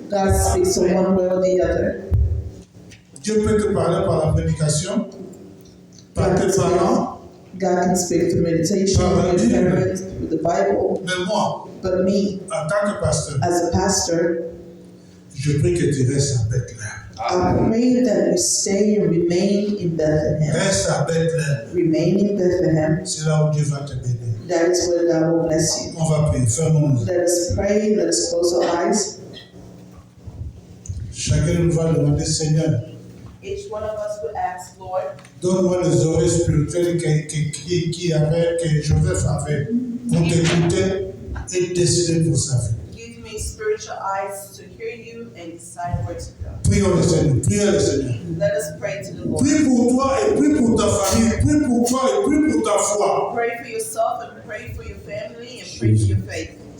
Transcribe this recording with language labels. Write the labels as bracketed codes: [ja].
[en] God speaks in one way or the other. [fr] Dieu peut te parler par la prédication, par tes parents, [en] God can speak through meditation, with your parents, with the Bible. [fr] mais moi, [en] But me, [fr] en tant que pasteur, [en] as a pastor, [fr] je prie que tu restes à Bethléem. [en] I pray that you stay and remain in Bethlehem. [fr] Reste à Bethléem. [en] Remain in Bethlehem. [fr] C'est là où Dieu va te bénir. [en] That is where God will bless you. [fr] On va prier. Fermons-nous. [en] Let us pray. Let us close our eyes. [fr] Chacun nous va demander, Seigneur, [en] Each one of us will ask, Lord, [fr] donne-moi les oreilles spirituelles que Joseph avait pour t'écouter et décider pour sa vie. [en] give me spiritual eyes to hear you and decide where to go. [fr] Prions le Seigneur. Prions le Seigneur. [en] Let us pray to the Lord. [fr] Prie pour toi et prie pour ta famille. Prie pour toi et prie pour ta foi. [en] Pray for yourself and pray for your family and pray for your faith.